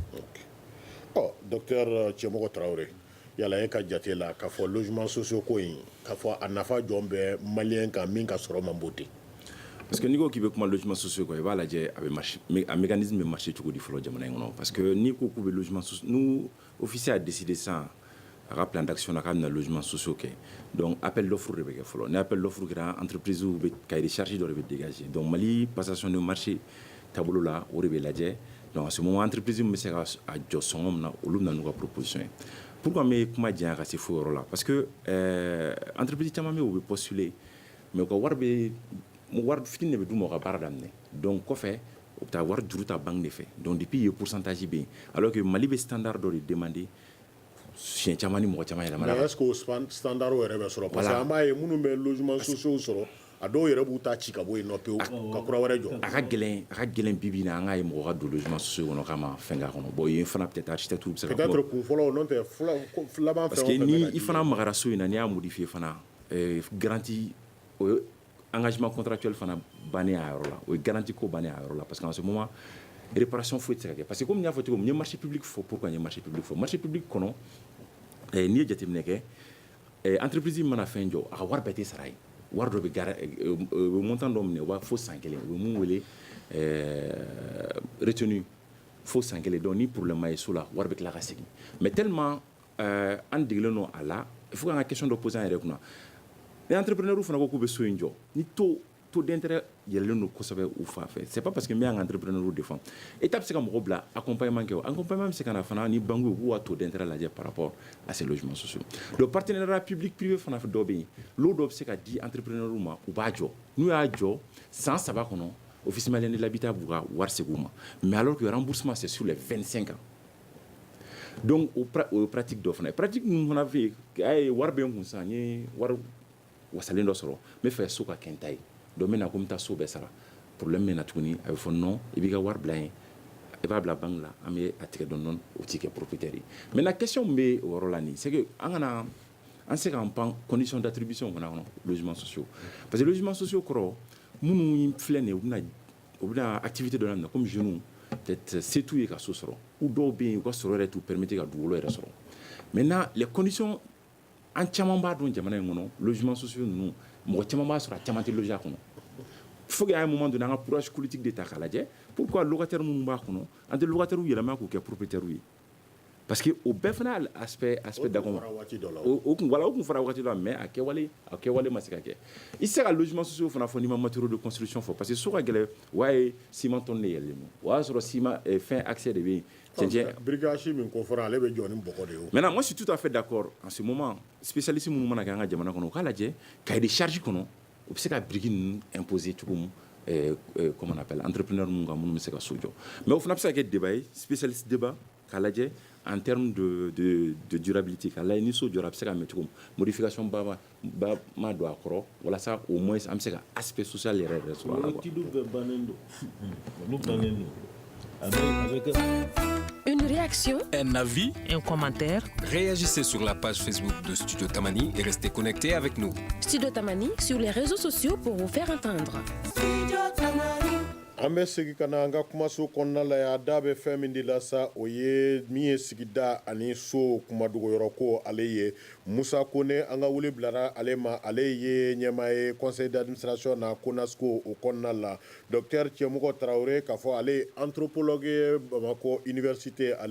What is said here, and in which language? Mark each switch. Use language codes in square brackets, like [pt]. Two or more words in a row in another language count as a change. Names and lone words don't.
[bm] docteur Cɛmɔgɔ Tarawele yala e ka jate la k'a fɔ [fr] logement sociaux [bm] ko in k'a fɔ a nafa jɔn bɛ maliyɛn kan min ka sɔrɔ man bon ten [fr] parce que [bm] n'i ko k'i bɛ kuma [fr] logement sociaux [bm] kan i b'a lajɛ a bɛ marché a mécanisme bɛ marché cogo di fɔlɔ jamana in kɔnɔ [fr] parce que [bm] n'i ko k'u bɛ [fr] logement sociaux nous officier a décidé [bm] sisan a ka [fr] plan d'action [bm] na k'a bɛna [fr] logement sociaux [bm] kɛ [fr] donc appel d'offre [bm] de bɛ kɛ fɔlɔ ni [fr] appel d'offre [bm] kɛra entreprise bɛ [fr] cahier de charge [bm] dɔ de bɛ dégager donc Mali passation [fr] de marché [bm] taabolo la o de bɛ lajɛ [fr] donc à ce moment entreprise [bm] min bɛ se ka a jɔ sɔngɔ min na olu bɛ na n'u ka proposition ye pourquoi n bɛ kuma janya ka se fo yɔrɔ la [fr] parce que entreprise [bm] caman bɛ yen u bɛ [fr] postuler mais [bm] u ka wari bɛ wari fitinin de bɛ d'u ma u ka baara daminɛ donc kɔfɛ u bɛ taa wari juru ta banque de fɛ [fr] donc depuis [bm] yen pourcentage bɛ yen [fr] alors que [bm] Mali bɛ standard dɔ de demander siɲɛ caman ni mɔgɔ caman yɛlɛmana [fr] mais est ce que [bm] o standard yɛrɛ bɛ sɔrɔ parce que an b'a ye minnu bɛ [fr] logement sociaux [bm] sɔrɔ a dɔw yɛrɛ b'u ta ci ka bɔ yen nɔ pewu ka kura wɛrɛ jɔ a ka gɛlɛn bibi na an k'a ye mɔgɔ ka don [fr] logement sociaux [bm] kɔnɔ k'a ma fɛn k'a kɔnɔ bon yen fana [fr] peut-être architecte [bm] bɛ se ka peut-être kun fɔlɔ n'o tɛ laban fɛn [fr] parce que [bm] ni i fana magara so in na n'i y'a modifier fana garantie o ye [fr] engagement contractuel [bm] fana bannen a yɔrɔ la o ye garantie ko bannen a yɔrɔ la [fr] parce que en ce moment réparation [bm] foyi tɛ se ka kɛ [fr] parce que comme [bm] n y'a fɔ cogo min n ye [fr] marché public [bm] fɔ pourquoi n ye [fr] marché public [bm] fɔ [fr] marché public [bm] kɔnɔ n'i ye jateminɛ kɛ entreprise mana fɛn jɔ a ka wari bɛɛ tɛ sara ye wari dɔ bɛ montant dɔ minɛ o b'a fo san kelen u bɛ mun wele retenu fo san kelen donc ni problème ma ye so la wari bɛ tila ka segin [fr] mais tellement [bm] an degelen don a la [fr] il faut [bm] k'an ka question dɔ poser an yɛrɛ kunna ni entrepreneur fana ko k'u bɛ so in jɔ ni [fr] taux d'intérêt [bm] yɛlɛlen don kosɛbɛ u fan fɛ [fr] c'est pas parce que [bm] n bɛ an ka [fr] entrepreneur défend état [bm] bɛ se ka mɔgɔ bila accompagnement kɛ o accompagnement bɛ se ka na fana ni banque u k'u ka [fr] taux d'intérêt [bm] lajɛ [fr] par rapport à ces logements sociaux le partenariat public privé [bm] fana dɔ bɛ yen l'o dɔ bɛ se ka di entrepreneur ma u b'a jɔ n'u y'a jɔ san 3 kɔnɔ office malien de l'habitat b'u ka wari segin u ma [fr] mais alors que remboursement c'est sur les 25 ans donc [bm] o pratique dɔ fana ye pratique min fana fɛ yen a ye wari bɛ n kun sisan n ye wari wasalen dɔ sɔrɔ n bɛ fɛ so ka kɛ n ta ye donc n bɛ na ko n bɛ taa so bɛɛ sara problème bɛ na tuguni a bɛ fɔ non i b'i ka wari bila yen i b'a bila banque la an bɛ a tigɛ dɔɔni-dɔɔni o t'i kɛ propriétaire ye [fr] maintenant question [bm] min bɛ o yɔrɔ la nin [fr] c'est que [bm] an kana an se k'an pan condition d'attribution fana kɔnɔ [fr] logements sociaux parce que logements sociaux [bm] kɔrɔ minnu filɛ nin ye u bɛna activité dɔ daminɛ [fr] comme jeunes peut-être [bm] se t'u ye ka so sɔrɔ ou dɔw bɛ yen u ka sɔrɔ yɛrɛ t'u permettre ka dugukolo yɛrɛ sɔrɔ [fr] maintenant les conditions [bm] an caman b'a dɔn jamana in kɔnɔ [fr] logements sociaux [bm] ninnu mɔgɔ caman b'a sɔrɔ a caman tɛ loger a kɔnɔ [fr] il faut qu'à un moment donné [bm] an ka [fr] courage politique [bm] de ta k'a lajɛ [fr] pourquoi locataire [bm] minnu b'a kɔnɔ an tɛ locataire yɛlɛma k'u kɛ propriétaire ye [fr] parce que [bm] o bɛɛ fana [fr] aspect d'accord [bm] o kun fara waati dɔ la mais a kɛwale ma se ka kɛ i tɛ se ka [fr] logements sociaux [bm] fana fɔ n'i ma [fr] matériaux de construction [bm] fɔ [fr] parce que [bm] so ka gɛlɛn o y'a ye ciment tonne de yɛlɛlen don o y'a sɔrɔ ciment fɛn accès de bɛ yen cɛncɛn briquage min ko fɔra ale bɛ jɔ ni bɔgɔ de ye [fr] maintenant moi je suis tout à fait d'accord en ce moment spécialiste [bm] minnu mana kɛ an ka jamana kɔnɔ u k'a lajɛ [fr] cahier de charge [bm] kɔnɔ u bɛ se ka brique ninnu imposer cogo min [fr] comment on appelle entrepreneur [bm] minnu ka minnu bɛ se ka so jɔ mais o fana bɛ se ka kɛ débat ye [fr] spécialiste débat [bm] k'a lajɛ [fr] en termes de durabilité [bm] k'a lajɛ ni so jɔra a bɛ se ka mɛn cogo min modification ba ma don a kɔrɔ walasa [fr] au moins [bm] an bɛ se ka [fr] aspect social [bm] yɛrɛ sɔrɔ a la quoi. [fr] Une réaction, un avis, un commentaire. Réagissez sur la page Facebook de Studio Tamani et restez connectés avec nous. Studio Tamani sur les réseaux sociaux pour vous faire entendre. Studio Tamani. [bm] An bɛ segin ka na an ka kumaso kɔnɔna la yan da bɛ fɛn min de la sa o ye min ye sigida ani so kumadogoyɔrɔ ko ale ye Musa Kone an ka wele bilara ale ma ale ye ɲɛmaa ye [fr] conseil d'administration [bm] na Konasco o kɔnɔna la docteur Cɛmɔgɔ Tarawele k'a fɔ ale ye anthropologue ye Bamako université ale